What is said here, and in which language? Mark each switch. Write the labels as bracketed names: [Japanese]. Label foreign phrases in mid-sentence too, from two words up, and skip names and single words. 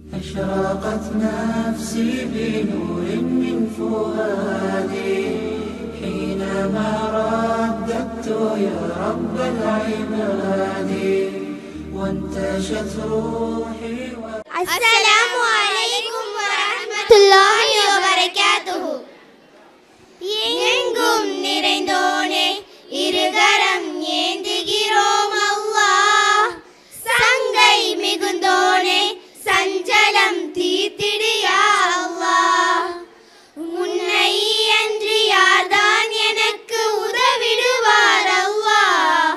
[Arabic] أشرقت نفسي بنور من فؤادي حينما رددت يا رب العباد وانتشت روحي السلام عليكم ورحمة الله وبركاته. [Tamil] எங்கும் நிறைந்தோனே இருகரம் ஏந்துகிறோம் அல்லாஹ். சங்கை மிகுந்தோனே சஞ்சலம் தீர்த்திடு [Arabic] يا الله. [Tamil] உன்னை அன்றி யார்தான் எனக்கு உதவிடுவார் அல்லாஹ்.